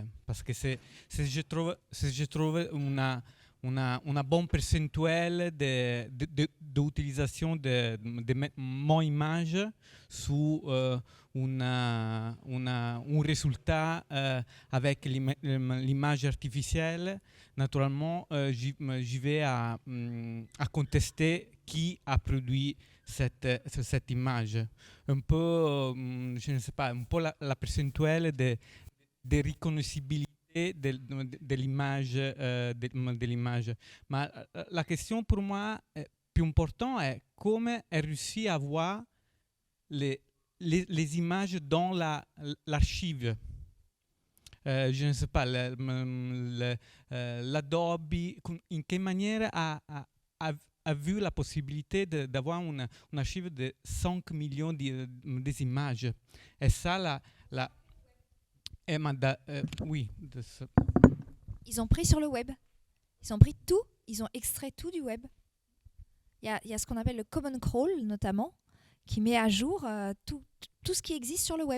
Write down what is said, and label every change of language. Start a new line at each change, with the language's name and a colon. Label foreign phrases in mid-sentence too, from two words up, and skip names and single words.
French: Parce que si je trouve una bonne percentuale d'utilisation de mon image sur un résultat avec l'image artificielle, naturellement, j'y vais à contester qui a produit cette image. Un peu, je ne sais pas, un peu la percentuale de riconoscibilité de l'image. Mais la question pour moi
Italian: più importante è come è riuscito
French: a voir les images dans l'archive. Je ne sais pas, l'Adobe,
Italian: in che maniera
French: a vu la possibilité d'avoir une archive de 5 millions d'images. Et ça, oui. Ils ont pris sur le web. Ils ont pris tout, ils ont extrait tout du web. Il y a ce qu'on appelle le Common Crawl, notamment, qui met à jour tout ce qui existe sur le web.